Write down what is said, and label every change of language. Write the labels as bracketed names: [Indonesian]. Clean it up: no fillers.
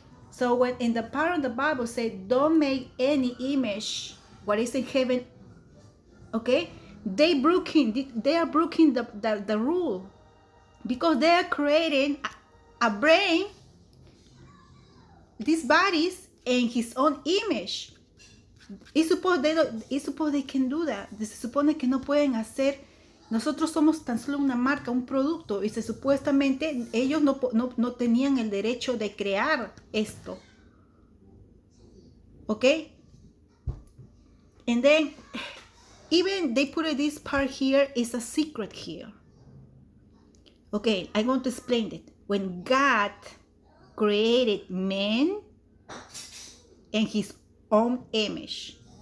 [English] So when in the part of the Bible said, don't make any image what is in heaven, okay, they are breaking the rule because they are creating a brain, these bodies in his own image. [Spanish] Y supone [English] they can do that. [Spanish] Se supone que no pueden hacer. Nosotros somos tan solo una marca, un producto, y supuestamente ellos no tenían el derecho de crear esto. [English] Okay? And then even they put this part here is a secret here. Okay, I'm going to explain it. When God created man in his own image.